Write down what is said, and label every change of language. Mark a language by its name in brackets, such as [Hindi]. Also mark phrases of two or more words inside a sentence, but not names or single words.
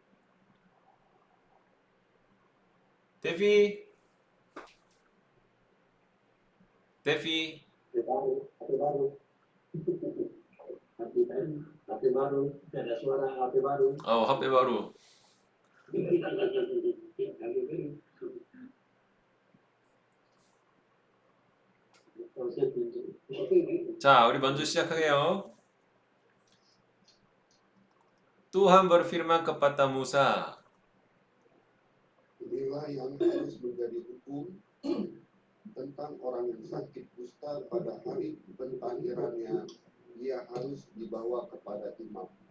[Indonesian] Devi? Devi? HP baru, ada suara HP baru. Oh, HP baru. [Korean] 자, 우리 먼저 시작할게요. [Indonesian] Tuhan berfirman kepada Musa, inilah yang harus menjadi hukum tentang orang yang sakit kusta pada hari pentahirannya. Dia harus dibawa kepada imam.